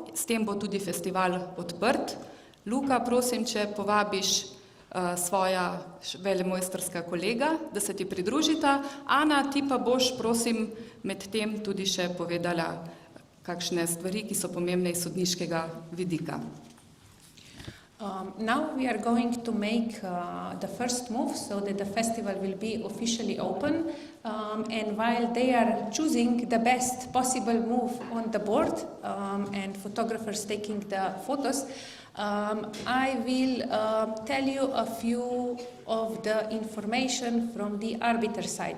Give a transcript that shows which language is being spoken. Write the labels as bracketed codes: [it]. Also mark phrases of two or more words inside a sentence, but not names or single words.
[sl] S tem bo tudi festival odprt. Luka, prosim, če povabiš svoja velemojstrska kolega, da se ti pridružita. Ana, ti pa boš, prosim, med tem tudi še povedala kakšne stvari, ki so pomembne iz sodniškega vidika. [en] Now we are going to make the first move so that the festival will be officially open, and while they are choosing the best possible move on the board and photographers taking the photos, I will tell you a few of the information from the arbiter side.